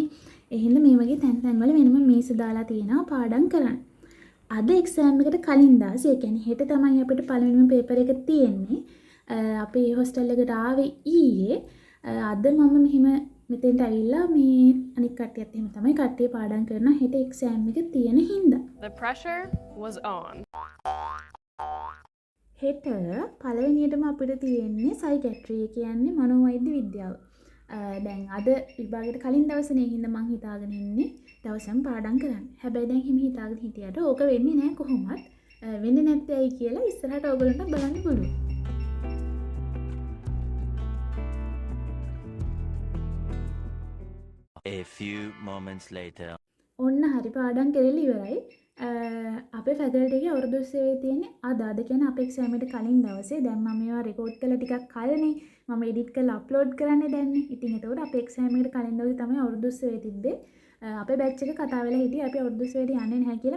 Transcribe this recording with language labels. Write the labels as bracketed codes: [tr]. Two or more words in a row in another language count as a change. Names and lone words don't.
[si] ඒ හින්දා මේ වගේ තැන් වල වෙනම මේස දාලා තියෙනවා පාඩම් කරන්න. අද එක්සෑම් එකට කලින් දාසේ ඒ කියන්නේ හෙට තමයි අපිට පළවෙනිම පේපර් එක තියෙන්නේ. අපේ හොස්ටල් එකට ආවේ ඊයේ. අද මම මෙහිම මෙතෙන්ට ඇවිල්ලා මේ අනිත් කට්ටියත් එහෙම තමයි කට්ටිය පාඩම් කරන හෙට එක්සෑම් එක තියෙන හින්දා. [en] The pressure was on. [si] හෙට පළවෙනියටම අපිට තියෙන්නේ සයිකියාට්‍රි කියන්නේ මනෝවෛද්‍ය විද්‍යාව. දැන් අද විභාගයට කලින් දවසනේ හින්දා මං හිතාගෙන ඉන්නේ දවසම පාඩම් කරන්න. හැබැයි දැන් හිම හිතාගෙන හිටියට ඕක වෙන්නේ නැහැ කොහොමත්. වෙන්නේ නැත්තේ ඇයි කියලා ඉස්සරහට ඔයගොල්ලන්ට බලන්න පුළුවන්. [en] A few moments later. [si] ඔන්න හරි පාඩම් කරලා ඉවරයි. අපේ ෆැකල්ටි එකේ අවුරුදු උත්සවයේ තියෙන්නේ අද කියන්නේ අපේ එක්සෑම් එකට කලින් දවසේ. දැන් මම මේවා රෙකෝඩ් කරලා ටිකක් කලනේ මම එඩිට් කරලා අප්ලෝඩ් කරන්නේ දැන්නේ. ඉතින් ඒතකොට අපේ එක්සෑම් එකට කලින් දවසේ තමයි අවුරුදු උත්සවයේ තිබ්බේ. අපේ බැච් එක කතා වෙලා හිටියේ අපි අවුරුදු උත්සවයට යන්නේ නැහැ කියලා.